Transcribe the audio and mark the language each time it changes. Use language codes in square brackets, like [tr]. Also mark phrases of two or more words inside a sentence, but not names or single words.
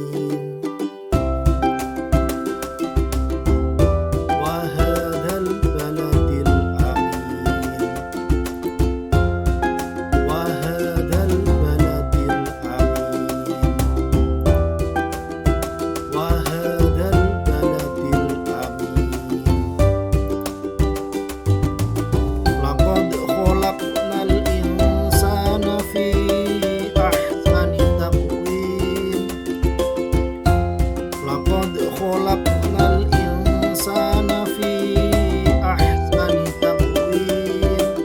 [ar] وهذا البلد الأمين. وهذا البلد الأمين. وهذا البلد الأمين. لقد خلقنا الإنسان في أحسن تقويم. لقد خلقنا الإنسان في أحسن تقويم.